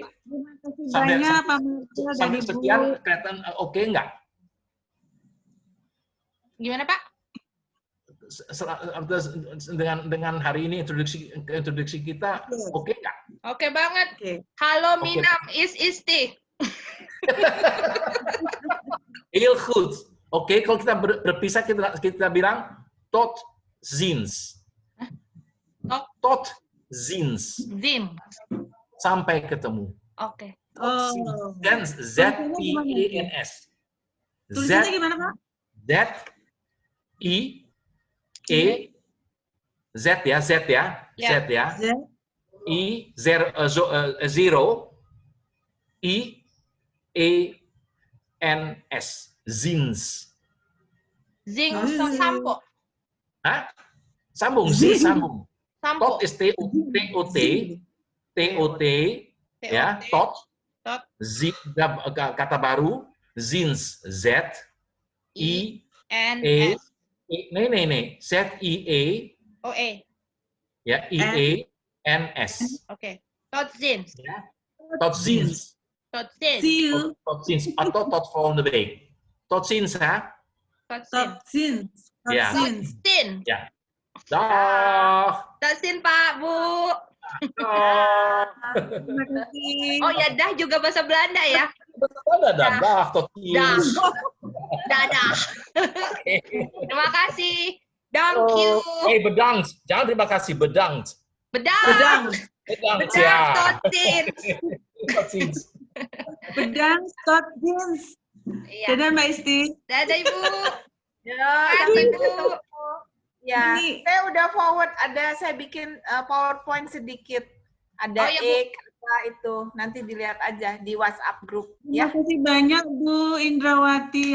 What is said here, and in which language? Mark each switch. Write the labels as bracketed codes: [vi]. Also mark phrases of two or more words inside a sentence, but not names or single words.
[id] Terima kasih banyak, Pak Mirza dan Sampai Ibu. sekian kelihatan oke nggak? Gimana, Pak? Dengan hari ini introduksi kita oke nggak? Oke banget. Oke. Halo Oke. [nl] Minam is Isti. Heel goed. [id] Oke, kalau kita berpisah kita bilang [nl] tot ziens. Tot ziens. Zim. [id] Sampai ketemu. Oke. Oh. Dan Z-I-E-N-S. Tulisannya gimana, Pak? Z ya. Ya. Z ya. Z. Zero I-E-N-S. [nl] Zins. Zing sampo. [id] Hah? Sambung, Z sambung. Sampo. Tot is T-O-T, ya, tot. [nl] Tot. [id] Z, kata baru, zins, Z, I, N E, S. nih, Z, I, E, OE. Ya, IENS. Oke. [nl] Totzins. Ya. Totzins. Totzins. [en] See you. [nl] Totzins atau tot volgende week. Tot ziens, [id] ha? [nl] Totzins. Totzins. [id] Ya. [nl] Totzins. Totzin. [id] Ya. [nl] Dag. [id] Totzin, Pak, Bu. [nl] Dag. [id] Terima kasih. Oh ya, dah juga bahasa Belanda ya. Ada dah. [nl] Dag, tot [id] Dah. [nl] ziens. [id] Dadah. Terima kasih. [en] Thank you. [nl] Hey, bedankt. [id] Jangan terima kasih, [nl] bedankt. Bedang. Bedang. Bedankt, Bedang, [id] ya. [nl] Totzins. Tot ziens. Bedang. Totzins. [id] Iya. Dadah Mbak Isti. Dadah, Ibu. Ya, Sampai sampai ketemu. ketemu. Ya, Ini- saya udah forward, saya bikin PowerPoint sedikit. Ada Oh, ya, Bu. apa itu, nanti dilihat aja di WhatsApp grup. Terima Ya, kasih banyak Bu Indrawati.